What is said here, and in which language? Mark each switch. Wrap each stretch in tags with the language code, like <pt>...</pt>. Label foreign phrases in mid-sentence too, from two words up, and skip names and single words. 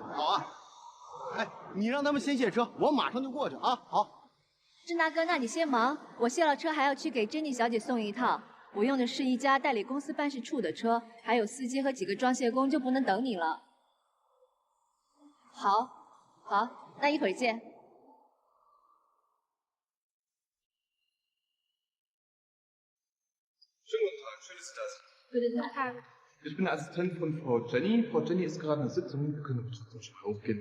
<zh>好啊，哎，你让他们先卸车，我马上就过去啊。好。郑大哥，那你先忙，我卸了车还要去给珍妮小姐送一套。我用的是一家代理公司办事处的车，还有司机和几个装卸工，就不能等你了。好，那一会儿见。</zh> <de>Guten Tag. Ich bin der Assistent von Frau Jenny. Frau Jenny ist gerade in der Sitzung. Wir können trotzdem schon rausgehen.</de>